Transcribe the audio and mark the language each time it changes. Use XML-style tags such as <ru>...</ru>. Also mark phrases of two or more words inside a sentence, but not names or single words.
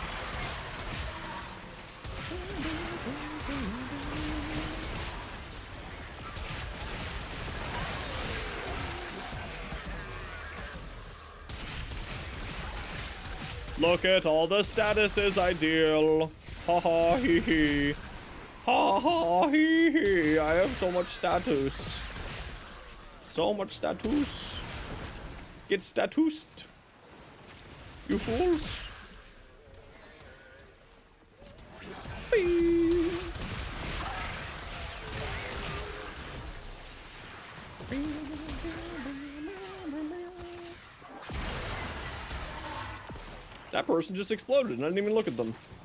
<en>Look at all the statuses ideal. Ha ha hee hee. Ha ha hee hee. I have so much status. So much status. Get statused. You fools. Bing. That person just exploded and I didn't even look at them.</en>